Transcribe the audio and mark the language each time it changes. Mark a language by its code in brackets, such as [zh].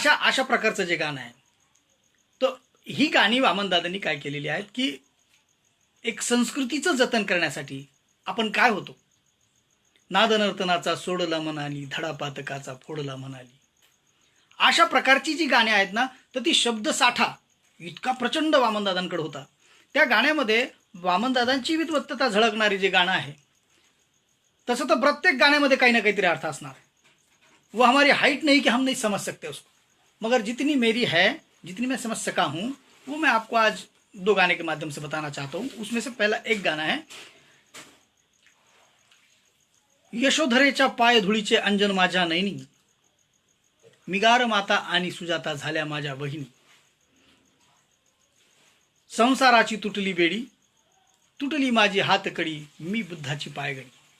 [mr] अशा प्रकारचं जे गाणं आहे, तर ही गाणी वामनदादांनी काय केलेली आहेत की एक संस्कृतीचं जतन करण्यासाठी आपण काय होतो, नादनर्तनाचा सोडला म्हणाली, धडापातकाचा फोडला म्हणाली, अशा प्रकारची जी गाणी आहेत ना, तर ती शब्दसाठा इतका प्रचंड वामनदादांकडे होता. त्या गाण्यामध्ये वामनदादांची विद्वत्ता झळकणारी जे गाणं आहे, तसं तर प्रत्येक गाण्यामध्ये काही ना काहीतरी अर्थ असणार है. [hi] वो हमारी हाइट नहीं कि हम नहीं समझ सकते उसको, मगर जितनी मेरी है, जितनी मैं समझ सका हूँ, वो मैं आपको आज 2 गाने के माध्यम से बताना चाहता हूँ. उसमें से पहला एक गाना है, [mr] यशोधरेच्या पाय धुळीचे अंजन माझ्या नैनी, मिगार माता आणि सुजाता झाल्या माझ्या बहिणी, संसाराची तुटली बेडी, तुटली माझी हातकडी, मी बुद्धाची पायगडी.